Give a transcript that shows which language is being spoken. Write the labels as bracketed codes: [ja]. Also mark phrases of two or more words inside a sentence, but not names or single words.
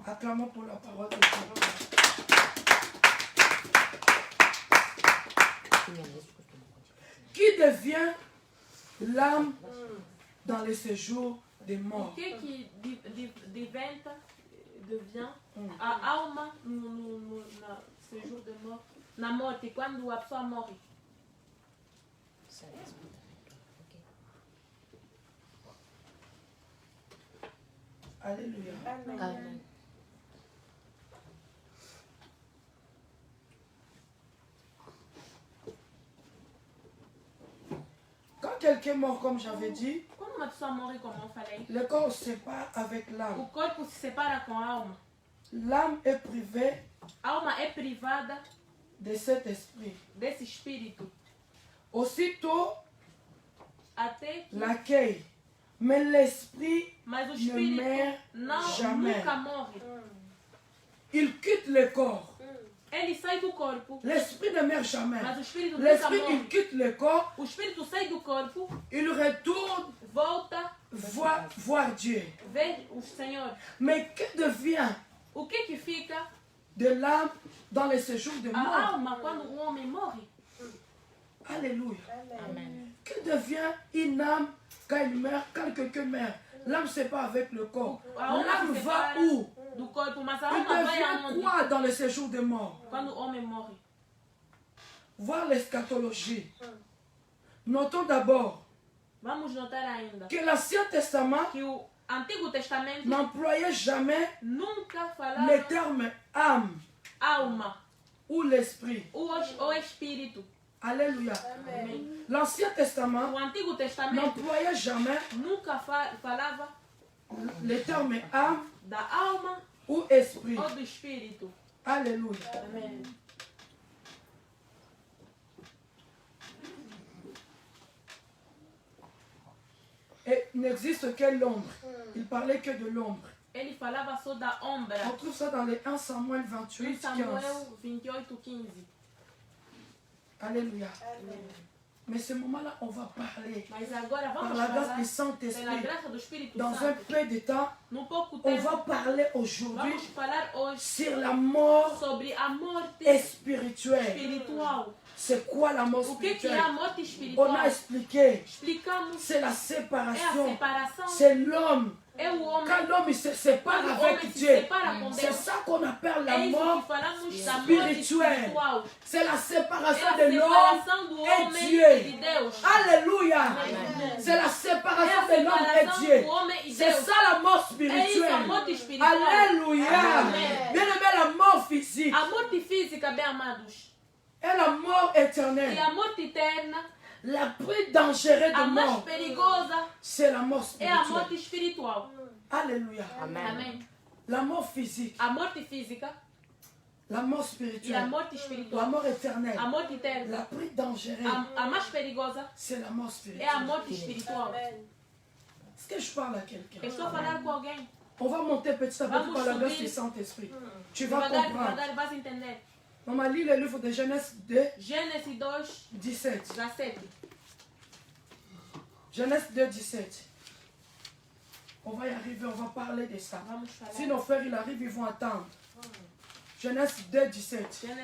[fr] Acclamons pour la parole de Dieu. Qui devient l'âme dans les séjours des morts? [pt] O que devient a alma no sejour de morte? Na morte, quando a pessoa morre. [fr] Alléluia. [pt] Amen. [fr] Quand quelqu'un mort, comme j'avais dit, [pt] Quando uma pessoa morre, como eu falei, [fr] le corps se sépare avec l'âme. [pt] o corpo se separa com a alma. [fr] L'âme est privée [pt] A alma é privada [fr] de cet esprit. [pt] desse espírito. [fr] Aussitôt, [pt] Até que, [fr] l'accueil. Mais l'esprit [pt] mas o [fr] ne [pt] espírito [fr] meurt [pt] não, [fr] jamais. [pt] nunca morre. [fr] Il quitte le corps. [pt] Ele sai do corpo, [fr] L'esprit ne meurt jamais. [pt] mas o espírito nunca [fr] L'esprit, il [pt] morre. [fr] quitte le corps, [pt] O espírito sai do corpo, [fr] il retourne [pt] volta, [fr] voir Dieu. [pt] vê o Senhor. [fr] Mais que devient [pt] O que fica [fr] de l'âme dans les séjours de [pt] a [fr] mort? [pt] alma quando o homem morre? [fr] Alléluia. [pt] Amen. [fr] Que devient une âme quand il meurt, quand quelqu'un meurt? L'âme ne sait pas avec le corps. [pt] A alma [fr] L'âme [pt] se [fr] va [pt] separa [fr] où? [pt] do corpo, mas a [fr] Il [pt] alma vai [fr] devient [pt] aonde? [fr] quoi dans les séjours de mort? [pt] Quando o homem morre. [fr] Voir l'eschatologie. Notons d'abord [pt] Vamos notar ainda [fr] que l'Ancien Testament [pt] que o Antigo Testamento [fr] n'employait jamais [pt] nunca [fr] le [pt] falava [fr] terme âme [pt] alma [fr] ou l'esprit. [pt] ou espírito. [fr] Alléluia. [pt] Amém. [fr] L'Ancien Testament [pt] O Antigo Testamento [fr] n'employait jamais [pt] nunca falava [fr] le terme âme [pt] da alma [fr] ou esprit. [pt] ou do espírito. [fr] Alléluia. [pt] Amém. [fr] Et il n'existe que l'ombre. Il parlait que de l'ombre. [pt] Ele falava só da ombra. [fr] On trouve ça dans les 1 Samuel 28, 15. [pt] Samuel 28:15. [fr] Alléluia. Mais ce moment-là, on va parler [pt] Mas agora [fr] par [pt] vamos [fr] la grâce [pt] falar [fr] du [pt] pela [fr] Saint-Esprit. [pt] graça do Espírito [fr] Dans un [pt] Santo. [fr] peu de temps, [pt] Num pouco [fr] on [pt] tempo, [fr] va parler aujourd'hui [pt] vamos falar hoje [fr] sur la mort [pt] sobre a morte [fr] spirituelle. [pt] espiritual. [fr] C'est quoi la mort [pt] O que é [fr] spirituelle? [pt] a morte [fr] On [pt] espiritual? [fr] a expliqué. [pt] Explicamos. [fr] C'est la [pt] É a [fr] séparation. [pt] separação. [fr] C'est l'homme. [pt] É o homem. [fr] Quand l'homme il se sépare [pt] Quando o [fr] avec [pt] homem se [fr] Dieu, [pt] separa com [fr] c'est [pt] Deus. [fr] ça qu'on appelle la [pt] É isso [fr] mort. [pt] que falamos da morte [fr] spirituelle. [pt] espiritual. [fr] C'est la [pt] É [fr] séparation [pt] a [fr] de l'homme [pt] separação do [fr] et [pt] homem [fr] Dieu. [pt] e de Deus. [fr] Alléluia. [pt] Amen. [fr] C'est la [pt] É [fr] séparation [pt] a [fr] de l'homme et [pt] separação [fr] Dieu. [pt] do homem e [fr] C'est [pt] Deus. [fr] ça la mort [pt] É isso a [fr] spirituelle. [pt] morte espiritual. [fr] Alléluia. [pt] Amen. [fr] Bien aimé, la mort physique [pt] A morte física, bem amados, [fr] et la mort [pt] e [fr] éternelle. [pt] a morte eterna, [fr] La plus dangereuse [pt] a [fr] de [pt] mais [fr] mort, [pt] perigosa, [fr] c'est la mort [pt] é a [fr] spirituelle. [pt] morte espiritual. [fr] Alléluia. [pt] Amém. [fr] La mort physique, [pt] A morte física [fr] la mort [pt] e a [fr] spirituelle, [pt] morte [fr] la [pt] espiritual. [fr] mort éternelle. [pt] A morte eterna, [fr] La plus dangereuse, [pt] a mais perigosa, [fr] c'est la mort [pt] é a [fr] spirituelle. [pt] morte espiritual. [fr] Est-ce que je parle à quelqu'un? [pt] Eu estou a falar com alguém. [fr] On va monter petit à petit [pt] Vamos [fr] par la grâce [pt] subir. [fr] du Saint-Esprit. Tu vas [pt] Devagar, [fr] comprendre. [pt] devagar, vais entender. [fr] Maman, lis le livre de Genèse 2, [pt] Gênesis 2, [fr] 17. [pt] 17. [fr] Genèse 2, 17. On va y arriver, on va parler de ça. Si nos frères ils arrivent, ils vont attendre. Genèse 2, 17.